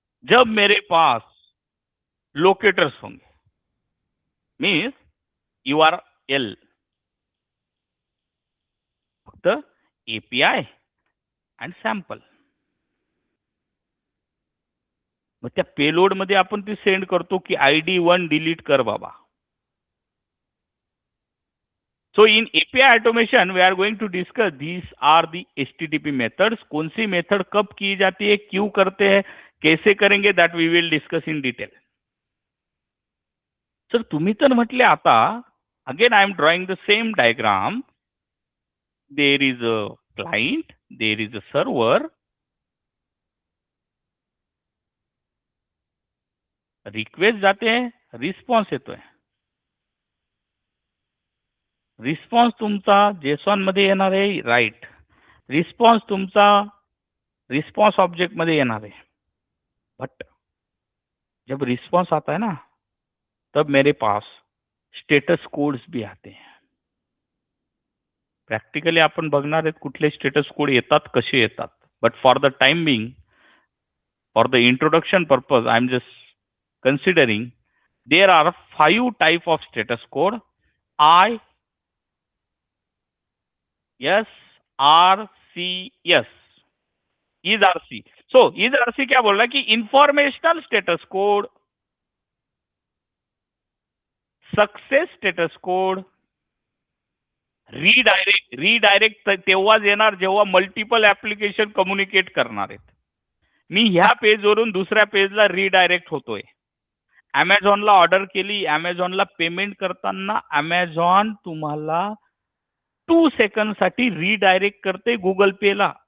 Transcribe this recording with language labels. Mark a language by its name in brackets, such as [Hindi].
[Marathi] जब मेरे pass locators होंगे, मीन्स URL फक्त API and सॅम्पल, मग त्या पेलोड मध्ये आपण ती सेंड करतो की ID 1 डिलीट कर बाबा. [English] So in API automation we are going to discuss these are the HTTP methods. [Hindi] कौन सी मेथड कब की जाती है, क्यों करते हैं, कैसे करेंगे, [English] that we will discuss in detail. [Marathi] Sir तुम्ही तर म्हटले आता, [English] again I am drawing the same diagram. There is a client, there is a server, [Marathi] request जाते हैं, रिस्पॉन्स येतोय. रिस्पॉन्स तुमचा JSON मध्ये येणार आहे, राइट. रिस्पॉन्स तुमचा रिस्पॉन्स ऑब्जेक्ट मध्ये येणार है. [Hindi] बट जब रिस्पॉन्स आता है ना, तब मेरे पास स्टेटस कोड्स भी आते हैं. [Marathi] प्रॅक्टिकली आपण बघणार आहेत कुठले स्टेटस कोड येतात, कसे येतात. [English] But for the time being, for the introduction purpose, I am just considering there are 5 type of status code. ISRCS. is RC. So is RC [Hindi] क्या बोल रहा है कि [English] informational status code, success status code, redirect [Marathi] तेव्हाच येणार जेव्हा multiple application communicate करणार आहेत. मी ह्या पेजवरून दुसऱ्या पेजला रीडायरेक्ट होतोय. Amazonला ऑर्डर केली, Amazonला पेमेंट करताना Amazon तुम्हाला 2 सेकंड साठी रीडायरेक्ट करते गुगल पेला.